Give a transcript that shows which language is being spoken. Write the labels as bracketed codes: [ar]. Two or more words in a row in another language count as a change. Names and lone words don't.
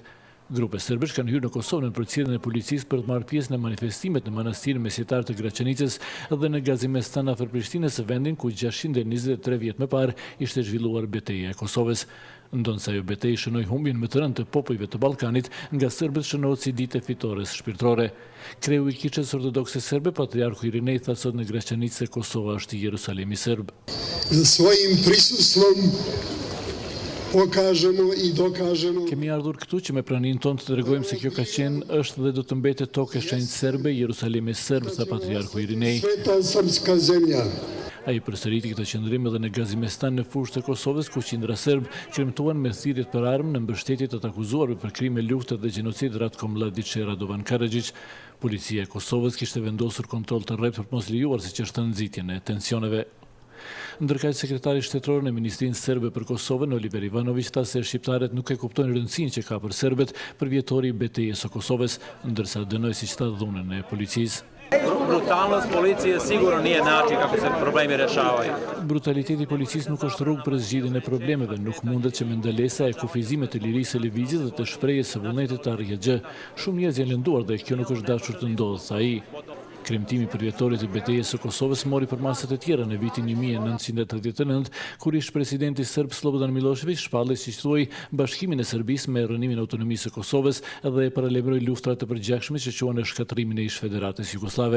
[sq] Grupe serbësh kanë hyrë në Kosovë në përcjelljen e policisë për të marrë pjesë në manifestimet në manastirin mesjetar të Graçanicës dhe në Gazimestan afër Prishtinës, vendin ku 623 vjet më parë ishte zhvilluar betejë e Kosovës. Ndonse ajo betejë shënoi humbjen më të rënd të popujve të Ballkanit, nga serbët shënohet si ditë fitores shpirtërore. Kreu i Kiçes Ortodokse Serbe, patriarku Irinej, tha sot në Graçanicë se Kosova është Jerusalemi serb. [sr] Svojim prisustvom pokažemo i dokažemo. [sq] Kemi ardhur këtu që me praninë tonë të tregojmë se kjo ka qenë, është dhe do të mbetet tokë e shenjtë serbe, Jerusalemi serb, tha patriarku Irinej. [sr] Sveta srpska zemlja. [sq] Ai përsëriti këtë qëndrim edhe në Gazimestan në fushë të Kosovës, ku qindra serb kremtuan me thirrjet për armë në mbështetje të të akuzuarve për krime lufte dhe gjenocid Ratko Mladić e Radovan Karadžić. Policia e Kosovës kishte vendosur kontroll të rreptë për të mos lejuar siç nxitjen e tensioneve. Ndërkaq sekretari shtetëror në Ministrinë Serbe për Kosovën, Oliver Ivanović, tha se shqiptarët nuk e kuptojnë rëndësinë që ka për serbët për vjetori i betejës së Kosovës, ndërsa dënoi siç tha dhunën e policisë. [sr] Brutalnost policije sigurno nije način kako se problemi rješavaju. [sq] Brutaliteti i policisë nuk është rrugë për zgjidhjen e problemeve, nuk mundet që me ndalesa e kufizimet të lirisë së lëvizjes dhe të shprehjes së vullnetit të arrijë gjë. Shumë njerëz janë lënduar dhe kjo nuk është dashur të ndodhë, tha ai. Kremtimi për vjetorit të betejës së Kosovës mori për masat e tjera në vitin 1989, kur ish presidenti serb Slobodan Milošević shpallej, siç thuaj, bashkimin e Serbisë me rënimin e autonomisë së Kosovës dhe e paralajmëroi luftrat e përgjithshme që quhen shkatrimin e ish Federatës Jugoslave.